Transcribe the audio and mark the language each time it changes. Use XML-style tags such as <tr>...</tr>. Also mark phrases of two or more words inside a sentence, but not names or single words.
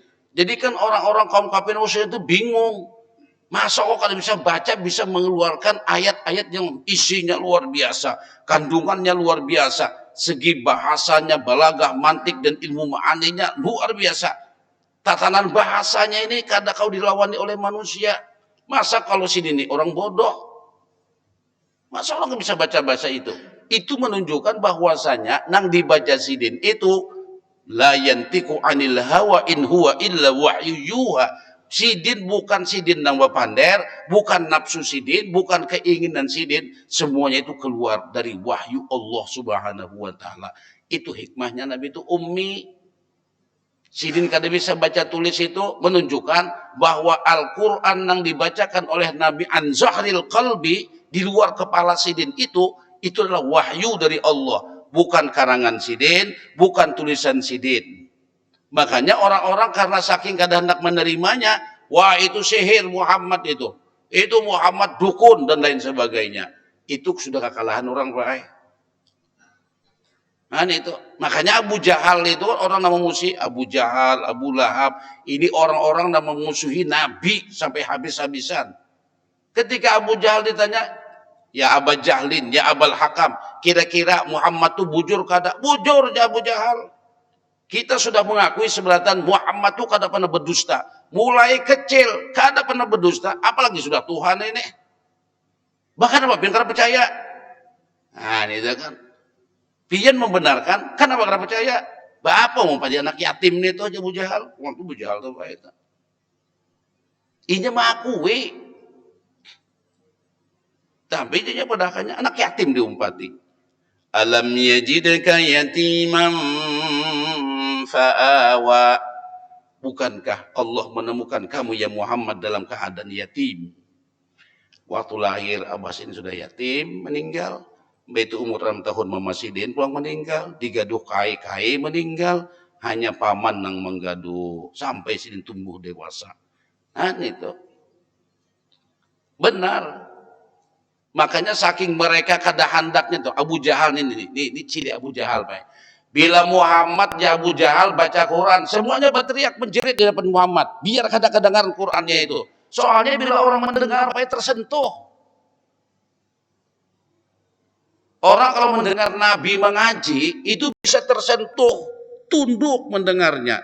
<id>Jadi kan orang-orang kaum kafir musyrik itu bingung. Masa kok kalau bisa baca bisa mengeluarkan ayat-ayat yang isinya luar biasa, kandungannya luar biasa, segi bahasanya, balagah, mantik dan ilmu ma'aninya luar biasa. Tatanan bahasanya ini kadang kau dilawani oleh manusia. Masa kalau sini nih orang bodoh? Masa orang nggak bisa baca bahasa itu? Itu menunjukkan bahwasanya nang dibaca sidin itu</id> <ar>لا ينطق عن الهوى إن هو إلا وحي يوحى.</ar> <bjn>Sidin bukan sidin nang bapander, bukan nafsu sidin, bukan keinginan sidin, semuanya itu keluar dari wahyu Allah</bjn> <ar>سبحانه وتعالى.</ar> <id>Itu hikmahnya Nabi itu ummi. Sidin kada bisa baca tulis itu menunjukkan bahwa Al-Quran yang dibacakan oleh Nabi</id> <ar>عن ظهر القلب</ar> <id>di luar kepala Sidin itu adalah wahyu dari Allah, bukan karangan Sidin, bukan tulisan Sidin. Makanya orang-orang karena saking kada hendak menerimanya, wah itu sihir Muhammad itu Muhammad dukun dan lain sebagainya. Itu sudah kekalahan orang baik. Nah itu makanya Abu Jahal itu orang nama musuh Abu Jahal, Abu Lahab, ini orang-orang yang memusuhi Nabi sampai habis-habisan. Ketika Abu Jahal ditanya,</id> <bjn>ya Aba Jahlin, ya Abal Hakam, kira-kira Muhammad tuh bujur kada? Bujur ya Abu Jahal. Kita sudah mengakui sebenarnya Muhammad tuh kada pernah berdusta. Mulai kecil kada pernah berdusta, apalagi sudah Tuhan ini. Bahkan apa biar kada percaya.</bjn> <id>Nah ini kan.</id> <bjn>Pian membenarkan, kenapa kada percaya? Bapak mau pada anak yatim nih tuh aja Abu Jahal.</bjn> <id>Waktu Abu Jahal tuh baik.</id> <bjn>Inya mengakui.</bjn> <id>Tapi dia padakannya anak yatim diumpati.</id> <ar>ألم يجدك يتيما فآوى.</ar> <id>Bukankah Allah menemukan kamu ya Muhammad dalam keadaan yatim? Waktu lahir Abbas ini sudah yatim, meninggal.</id> <bjn>Begitu umur 6 tahun Mama Sidin pulang meninggal, digaduh kai-kai meninggal, hanya paman yang menggaduh sampai Sidin tumbuh dewasa.</bjn> <id>Nah itu benar.</id> <bjn>Makanya saking mereka kada handaknya tuh Abu Jahal ini ciri Abu Jahal Pak.</bjn> <id>Bila Muhammad ya Abu Jahal baca Quran, semuanya berteriak menjerit di depan Muhammad, biar kada kedengaran Qurannya itu. Soalnya bila orang mendengar Pak tersentuh. Orang kalau mendengar Nabi mengaji, itu bisa tersentuh, tunduk mendengarnya.</id>